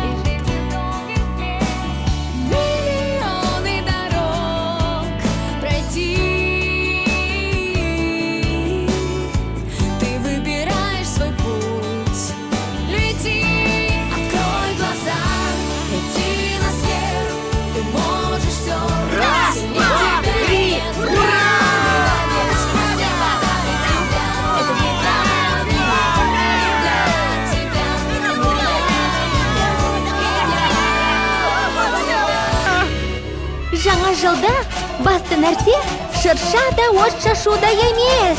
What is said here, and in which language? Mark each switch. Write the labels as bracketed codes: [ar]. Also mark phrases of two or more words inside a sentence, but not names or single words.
[ru] Миллионы дорог пройти. Ты выбираешь свой путь. Лети, открой глаза, лети на свет. Ты можешь все. Раз, два, три, ура! [kk] Жаңа жылда басты нәрсе шырша да от шашуда емес.